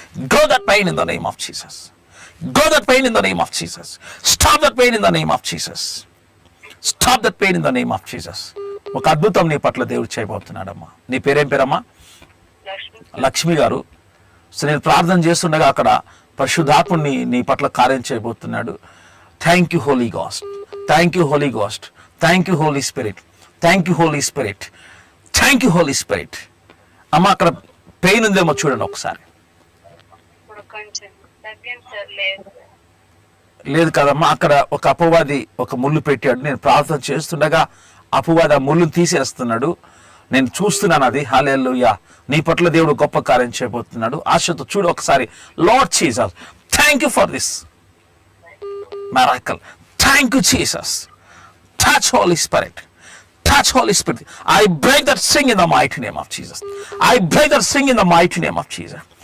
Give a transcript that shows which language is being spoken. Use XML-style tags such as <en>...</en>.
<en>Go that pain in the name of Jesus. Go that pain in the name of Jesus. Stop that pain in the name of Jesus. Stop that pain in the name of Jesus.</en> <te>ఒక అద్భుతం నీ పట్ల దేవుడు చేయబోతున్నాడమ్మా. నీ పేరేం పేరమ్మా? లక్ష్మి గారు. So నేను ప్రార్థన చేస్తుండగా అక్కడ పరిశుద్ధాత్ముడిని నీ పట్ల కార్యం చేయబోతున్నాడు.</te> <en>Thank you Holy Ghost. Thank you Holy Ghost. Thank you Holy Spirit. Thank you Holy Spirit. Thank you Holy Spirit.</en> <te>అమ్మ అక్కడ పెయిన్ ఉందేమో చూడండి ఒకసారి. లేదు కదమ్మా, అక్కడ ఒక అపవాది ఒక ముళ్ళు పెట్టాడు. నేను ప్రార్థన చేస్తుండగా అపవాది ఆ ముళ్ళు తీసేస్తున్నాడు. నేను చూస్తున్నాను అది. హల్లెలూయా. నీ పట్ల దేవుడు గొప్ప కార్యం చేయబోతున్నాడు. ఆశతో చూడు ఒకసారి.</te> <en>Lord Jesus, thank you for this miracle. Thank you Jesus. Touch Holy Spirit. Touch Holy Spirit. I break that thing in the mighty name of Jesus. I break that thing in the mighty name of Jesus.</en>